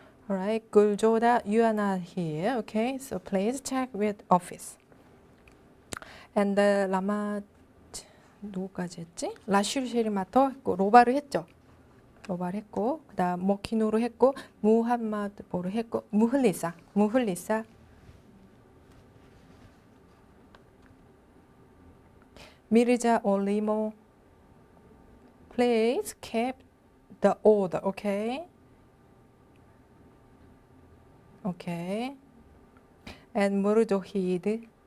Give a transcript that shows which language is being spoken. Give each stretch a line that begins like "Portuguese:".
English: All right, Guljoda, you are not here, okay? So please check with office. And
Korean: 라마 누구까지 했지? 라슈르쉐리마토 했고 로바를 했죠. 로바를 했고 그다음 모키노로 했고 무함마드보르 했고 무흘리사 미르자 올리모.
English: Please keep the order, okay? Okay. And 무르조히드.